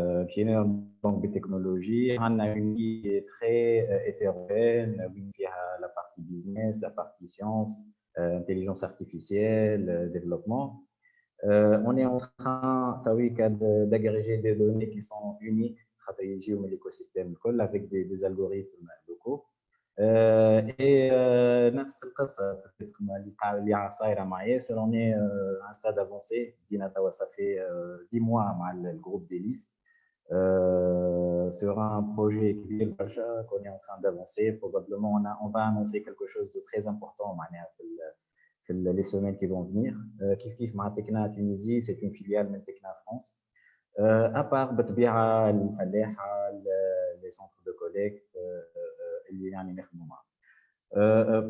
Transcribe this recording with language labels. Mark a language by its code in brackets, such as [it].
[fr] Qui est donc des technologies. On a une vie très hétérogène, il y a la partie business, la partie science, intelligence artificielle, développement. On est en train d'agréger des données qui sont uniques dans l'écosystème avec des algorithmes locaux. [ar] Et نفس القصة اللي صايرة مع ياسر. [fr] On est à un stade avancé. Ça fait 10 mois avec le groupe d'Hélice sur un projet qu'on est en train d'avancer. Probablement on va annoncer quelque chose de très important les semaines qui vont venir. Kif [ar] مع [fr] Tekna Tunisie, c'est une filiale de Tekna France. À part [ar] بالطبيعة الفلاحة, [fr] les centres de collecte [ar] اللي يعني نخدموا معاهم.